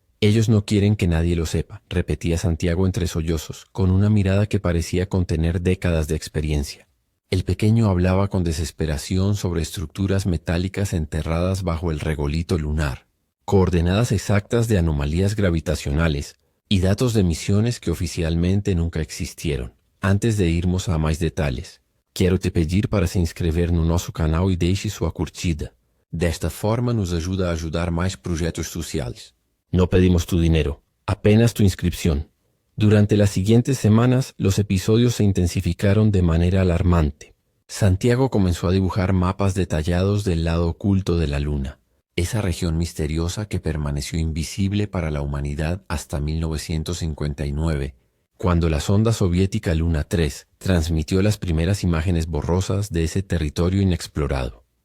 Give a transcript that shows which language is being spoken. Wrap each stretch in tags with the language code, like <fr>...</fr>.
<es>Ellos no quieren que nadie lo sepa», repetía Santiago entre sollozos, con una mirada que parecía contener décadas de experiencia. El pequeño hablaba con desesperación sobre estructuras metálicas enterradas bajo el regolito lunar, coordenadas exactas de anomalías gravitacionales y datos de misiones que oficialmente nunca existieron.</es> <pt>Antes de irmos a mais detalhes, quero te pedir para se inscrever no nosso canal e deixe sua curtida. Desta forma nos ajuda a ajudar mais projetos sociais.</pt> <es>No pedimos tu dinero, apenas tu inscripción. Durante las siguientes semanas, los episodios se intensificaron de manera alarmante. Santiago comenzó a dibujar mapas detallados del lado oculto de la Luna, esa región misteriosa que permaneció invisible para la humanidad hasta 1959, cuando la sonda soviética Luna 3 transmitió las primeras imágenes borrosas de ese territorio inexplorado.</es>